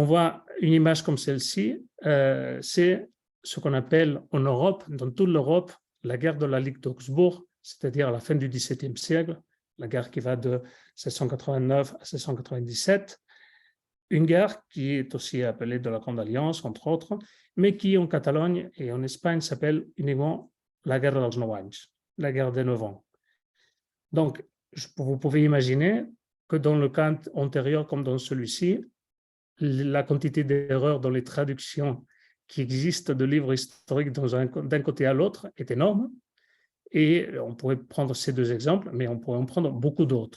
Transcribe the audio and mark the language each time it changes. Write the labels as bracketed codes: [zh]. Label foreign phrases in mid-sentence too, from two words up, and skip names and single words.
[fr] voit une image comme celle-ci, c'est ce qu'on appelle en Europe, dans toute l'Europe, la guerre de la Ligue d'Augsbourg, c'est-à-dire à la fin du XVIIe siècle, la guerre qui va de 1689 à 1697, une guerre qui est aussi appelée de la Grande Alliance, entre autres, mais qui en Catalogne et en Espagne s'appelle uniquement la guerre [ca] dels 9 anys, [fr] la guerre des 9 ans. Donc, vous pouvez imaginer que dans le cas antérieur comme dans celui-ci, la quantité d'erreurs dans les traductions qui existent de livres historiques d'un côté à l'autre est énorme. Et on pourrait prendre ces deux exemples, mais on pourrait en prendre beaucoup d'autres.